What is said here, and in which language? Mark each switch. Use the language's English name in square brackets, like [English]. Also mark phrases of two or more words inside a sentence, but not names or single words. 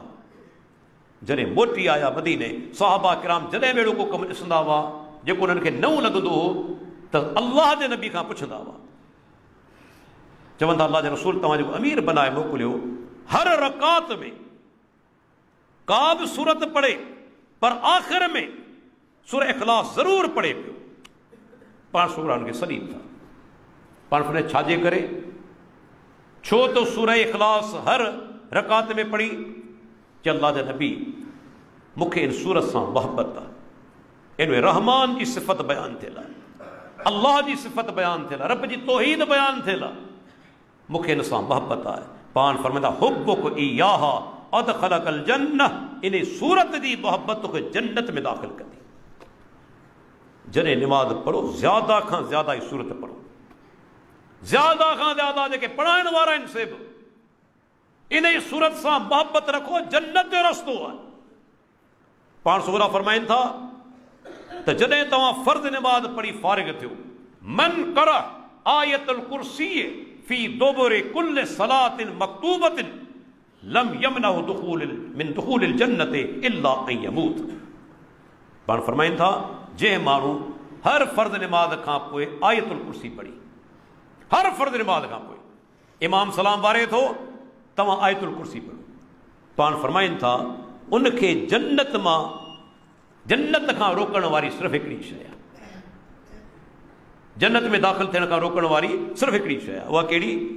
[Sindhi] जॾहिं मोटी आया मदीने, सहाबा किराम जॾहिं बि अहिड़ो को कमु ॾिसंदा हुआ जेको उन्हनि खे नओं लॻंदो हो त अल्लाह जे नबी खां पुछंदा हुआ, चवंदा अल्लाह जे रसूल तव्हां जेको अमीर बनाए मोकिलियो, हर रकात में का बि सूरत पढ़े, पर आख़िर में सूरह इखलास ज़रूर पढ़े पियो। पाण सूरा हुनखे सलीम था। पाण फरमाए छाजे करे? छो तो सूरह इखलास हर रकात में पढ़ी। कि अल्लाह जे नबी मूंखे इन सूरत सां मोहबत आहे, इन में रहमान जी सिफ़त बयान थियल आहे, अल्लाह जी सिफ़त बयान थियल आहे, रब जी तौहीद बयान थियल आहे, मूंखे इन सां मोहबत आहे। पाण फरमाईंदा [Arabic] حبك إياها أدخلك الجنة, [Sindhi] इन सूरत जी मोहबत तोखे जन्नत में दाख़िल कंदी। जॾहिं निमाज़ पढ़ो ज़्यादा खां ज़्यादा ई सूरत पढ़ो, ज़्यादा खां ज़्यादा जेके पढ़ाइण वारा आहिनि से बि इन ई सूरत सां मोहबत रखो, जन्नत जो रस्तो आहे। पाण सूरा फरमाइनि था त जॾहिं तव्हां फ़र्ज़ निमाज़ पढ़ी फारिग थियो, [Arabic] من قرأ آية الكرسي في دبر كل صلاة مكتوبة لم يمنعه من دخول الجنة إلا أن يموت. [Sindhi] पाण फरमाइनि था जंहिं माण्हू हर फ़र्ज़ निमाज़ खां पोइ आयतुल कुर्सी पढ़ी, हर फ़र्ज़ निमाज़ खां पोइ इमाम सलाम वारे थो, तव्हां आयतुल कुर्सी पढ़ो। पाण फरमाइनि था उनखे जन्नत मां, जन्नत खां रोकण वारी सिर्फ़ु हिकिड़ी शइ आहे, जन्नत में दाख़िल थियण खां रोकण वारी सिर्फ़ु हिकिड़ी शइ आहे, उहा कहिड़ी?